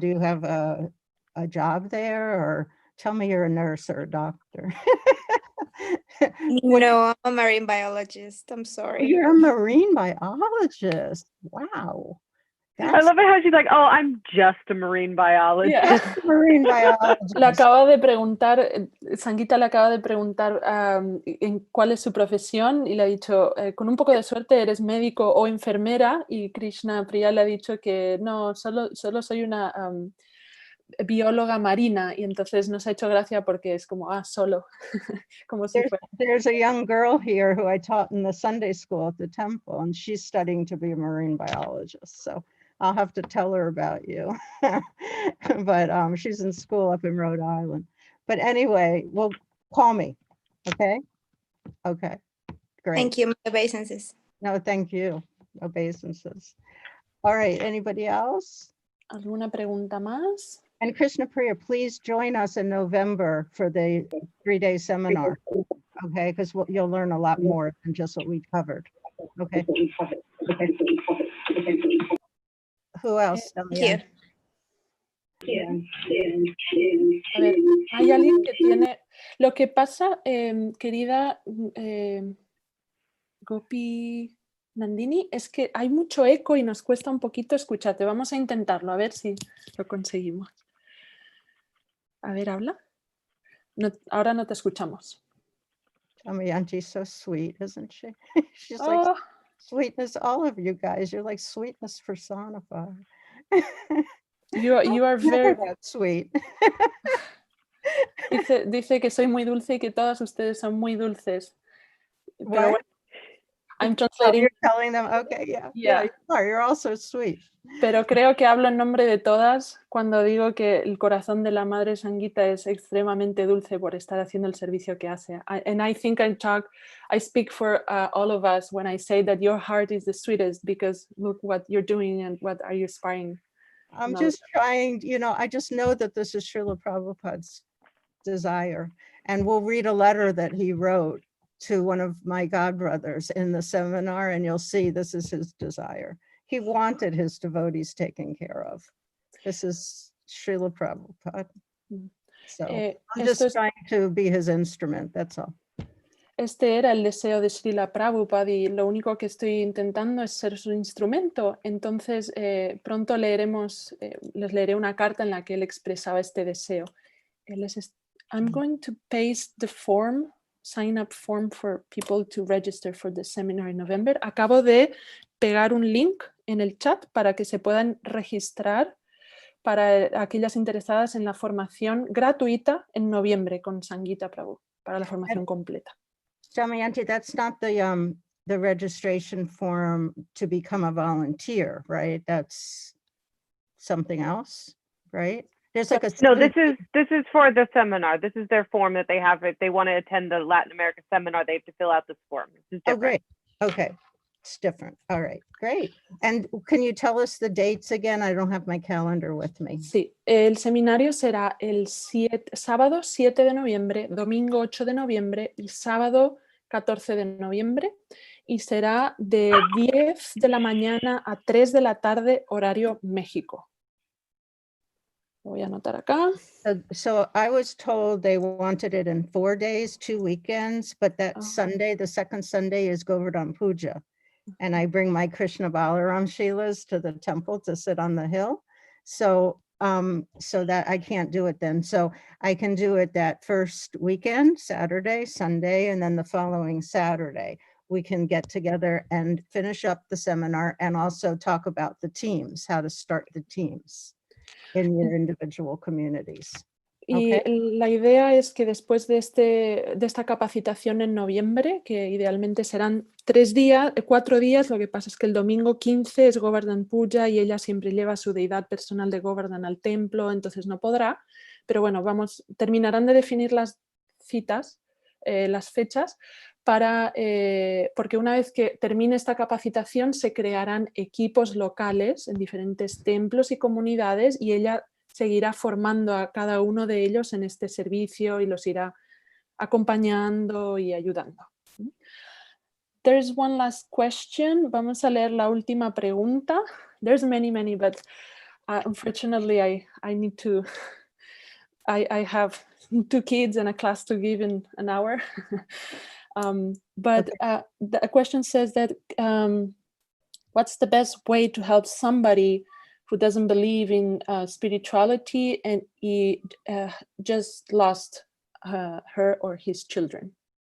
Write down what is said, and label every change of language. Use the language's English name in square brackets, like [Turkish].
[English] Do you have a job there, or tell me you're a nurse or a doctor? No, I'm a marine biologist. I'm sorry. You're a marine biologist. Wow. I love it how she's like, oh, I'm just a marine biologist. Yeah. Marine biologist. [Spanish] Le acaba de preguntar, Sangita le acaba de preguntar en cuál es su profesión y le ha dicho, con un poco de suerte eres médico o enfermera, y Krishna Priya le ha dicho que no, solo soy una bióloga marina, y entonces nos ha hecho gracia porque es como, solo, como si fuera. [English] There's a young girl here who I taught in the Sunday school at the temple, and she's studying to be a marine biologist. So I'll have to tell her about you. But she's in school up in Rhode Island. But anyway, well, call me. Okay. Okay. Great. Thank you, my obeisances. No, thank you. Obeisances. All right. Anybody else? [Spanish] ¿Alguna pregunta más? [English] And Krishna Priya, please join us in November for the 3-day seminar. Okay, because you'll learn a lot more than just what we covered. Okay. Who else? Here. [Spanish] A ver, hay alguien que tiene... Lo que pasa, querida Gopi Nandini, es que hay mucho eco y nos cuesta un poquito escucharte. Vamos a intentarlo, a ver si lo conseguimos. A ver, habla. No, ahora no te escuchamos. [English] Damayanti's so sweet, isn't she? She's like sweetness, all of you guys. You're like sweetness personified. You are very that sweet. [Spanish] Dice que soy muy dulce y que todas ustedes son muy dulces. Pero bueno, [English] I'm translating. You're telling them, okay, yeah, you're also sweet. [Spanish] Pero creo que hablo en nombre de todas cuando digo que el corazón de la Madre Sangita es extremadamente dulce por estar haciendo el servicio que hace. [English] And I think I speak for all of us when I say that your heart is the sweetest, because look what you're doing and what are you aspiring. I'm just trying, I just know that this is Srila Prabhupada's desire. And we'll read a letter that he wrote to one of my godbrothers in the seminar, and you'll see this is his desire. He wanted his devotees taken care of. This is Srila Prabhupada. So I'm just trying to be his instrument, that's all. [Spanish] Este era el deseo de Srila Prabhupada y lo único que estoy intentando es ser su instrumento. Entonces, pronto les leeré una carta en la que él expresaba este deseo. [English] I'm going to paste the form, sign up form for people to register for the seminar in November. [Spanish] Acabo de pegar un link en el chat para que se puedan registrar para aquellas interesadas en la formación gratuita en noviembre con Sangita Prabhu, para la formación completa. [English] Damayanti, that's not the registration form to become a volunteer, right? That's something else, right? There's like a no. This is for the seminar. This is their form that they have. If they want to attend the Latin America seminar, they have to fill out this form. This is different. Oh, great. Okay, it's different. All right, great. And can you tell us the dates again? I don't have my calendar with me. [Spanish] Sí, el seminario será el sábado 7 de noviembre, domingo 8 de noviembre y sábado 14 de noviembre, y será de 10 de la mañana a 3 de la tarde, horario México. Lo voy a anotar acá. [English] So I was told they wanted it in 4 days, 2 weekends, but that Sunday, the second Sunday, is Govardhan Puja. And I bring my Krishna Balaram Shilas to the temple to sit on the hill. So that I can't do it then. So I can do it that first weekend, Saturday, Sunday, and then the following Saturday. We can get together and finish up the seminar and also talk about the teams, how to start the teams in your individual communities. [Spanish] Y la idea es que después de esta capacitación en noviembre, que idealmente serán 4 días, lo que pasa es que el domingo 15 es Govardhan Puja y ella siempre lleva su deidad personal de Govardhan al templo, entonces no podrá. Pero bueno, terminarán de definir las citas, las fechas, porque una vez que termine esta capacitación se crearán equipos locales en diferentes templos y comunidades y ella seguirá formando a cada uno de ellos en este servicio y los irá acompañando y ayudando. [English] There's one last question. [Spanish] Vamos a leer la última pregunta. [English] There's many, but unfortunately I need to, I have 2 kids and a class to give in an hour. But the question says that what's the best way to help somebody who doesn't believe in spirituality and he just lost her or his children?